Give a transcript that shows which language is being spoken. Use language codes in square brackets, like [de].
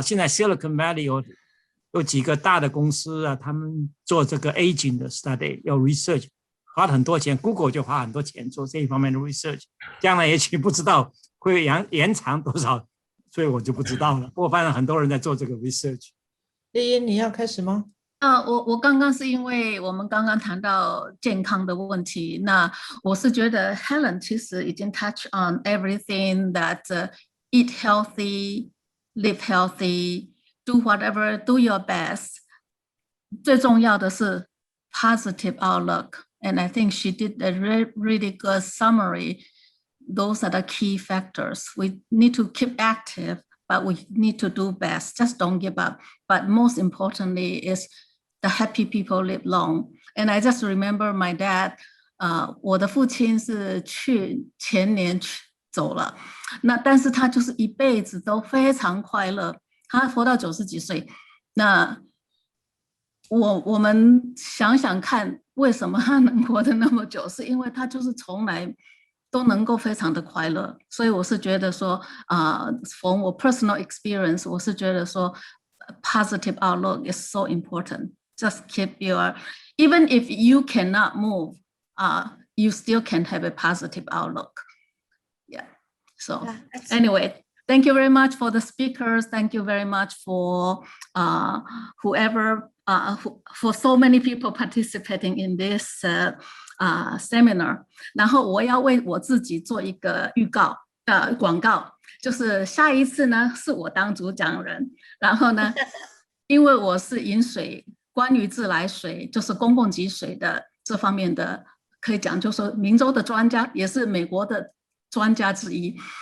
[zh] 现在 Silicon Valley 有几个大的公司啊，他们做这个 aging 的 study， 有 research。花了很多钱 ，Google 就花很多钱做这一方面的 research， 将来也许不知道会延长多少，所以我就不知道了。不过反正很多人在做这个 research。叶你要开始吗？我刚刚是因为我们刚刚谈到健康的问题，那我是觉得 Helen 其实已经 [en] touch on everything that eat healthy, live healthy, do whatever, do your best。 [zh] 最重要的是 [en] positive outlook。And I think she did a really good summary. Those are the key factors. We need to keep active, but we need to do best. Just don't give up. But most importantly is the happy people live long. And I just remember my dad, [zh] 我的父亲是前年走了，那但是他就是一辈子都非常快乐，他活到90几岁。那我们想想看，为什么他能活得那么久？是因为他就是从来都能够非常的快乐。所以我是觉得说from 我 [en] personal experience， [zh] 我是觉得说 [en] positive outlook is so important. Just keep your, even if you cannot move, you still can have a positive outlook. Yeah. So anyway, thank you very much for the speakers. Thank you very much for whoever, for so many people participating in this seminar. [zh] 然后我要为我自己做一个广告，就是下一次呢是我当主讲人，然后呢，因为我是饮水，关于自来水就是公共给水的这方面的，可以讲就是说明州的专家，也是美国的专家之一。